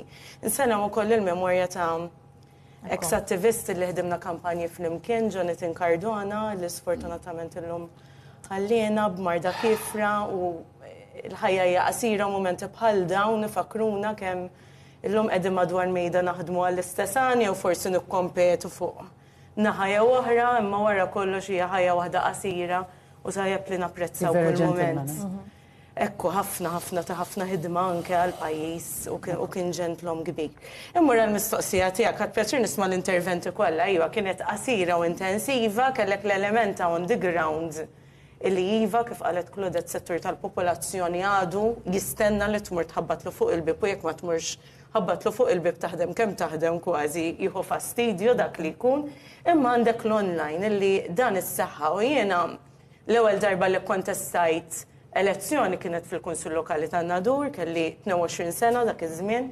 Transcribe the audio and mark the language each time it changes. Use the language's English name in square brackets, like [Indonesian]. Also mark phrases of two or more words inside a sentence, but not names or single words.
[Maltese] Insellem ukoll il-memorja ta' ex-attivisti li ħdimna kampanji flimkien, Jonathan Cardona, li sfortunatament illum ħallina b'marda kifra u il-ħajja hija qasira momenti bħal dawn ifakruna kemm illum qegħdin madwar mejda naħdmu għall-istess għan jew forsi nikkompetu fuq naħa oħra imma wara kollox hija ħajja waħda qasira u tajjeb li napprezzaw kull mument. Ekku ħafna ħidma anke għall-pajjiż u kien ġentlhom kbir. Immur għall-mistoqsija tiegħek ħadd pjaċir nisma' l-interventi kollha, iva kienet qasira u intensiva, kellek l-element [English] on the ground [Maltese] illi iva kif qalet Claudette settur tal-popolazzjoni għadu jistenna li tmur tħabbatlu fuq il-bib u jekk ma tmurx ħabbatlu fuq il-bib taħdem kemm taħdem kważi jieħu fastidju dak li jkun, imma għandek l-online illi dan is-saħħa u jiena l-ewwel darba li kontestajt elezzjoni kienet fil-Kunsill Lokali ta' Nadur, kelli 22 sena dak iż-żmien.